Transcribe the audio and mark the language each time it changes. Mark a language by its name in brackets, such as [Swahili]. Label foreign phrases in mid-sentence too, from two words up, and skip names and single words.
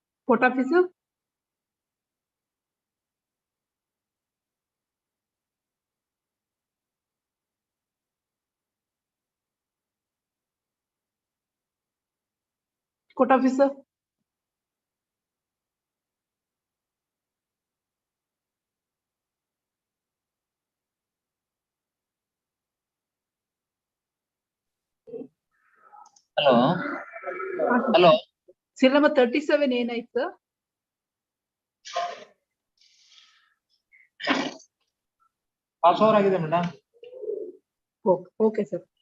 [English] Court officer, court officer, hello hello serial number 37 ಏನಾಯ್ತು sir? pass over [Kannada] ಆಗಿದೆ ಮೇಡಮ್. [English] Okay, sir.